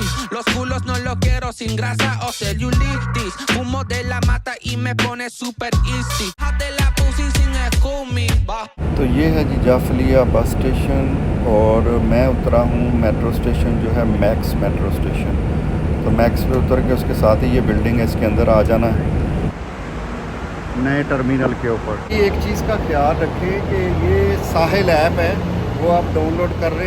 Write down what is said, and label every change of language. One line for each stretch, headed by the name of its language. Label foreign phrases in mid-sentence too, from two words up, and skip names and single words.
Spanish: Los culos no los quiero sin grasa o celulitis. Fumo de la mata y me pone
English: super easy.
Spanish: De la pussy sin escumi.
Hindi: तो ये है जी जाफलिया
English: bus station,
Hindi: और मैं उतरा हूँ
English: metro station
Hindi: जो है मैक्स
English: metro station.
Hindi: तो मैक्स पे उतर के उसके साथ ही ये बिल्डिंग है, इसके अंदर आ जाना है नए टर्मिनल के ऊपर। ये एक चीज़ का ख्याल रखें कि ये साहिल ऐप है, वो आप डाउनलोड कर रहे हो।